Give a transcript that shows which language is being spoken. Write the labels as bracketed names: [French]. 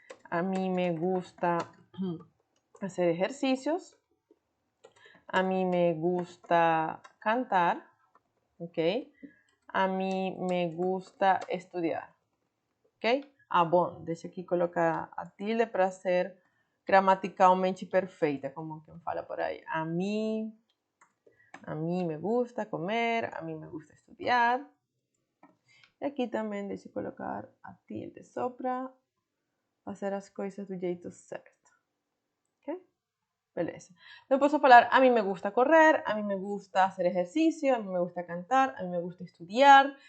[Spanish] A mim me gusta hacer ejercicios. A mí me gusta cantar, ¿ok? A mí me gusta estudiar, ¿ok? [Portuguese] Bom, deixa aqui colocar a tilde para ser gramaticalmente perfeita, como quem fala por aí. [Spanish] A mí me gusta comer, a mí me gusta estudiar. [Portuguese] E aqui também deixa eu colocar a tilde só para fazer as coisas do jeito certo. Ok? Beleza. Eu posso falar, [Spanish] a mí me gusta correr, a mí me gusta hacer exercício, a mí me gusta cantar, a mí me gusta estudiar.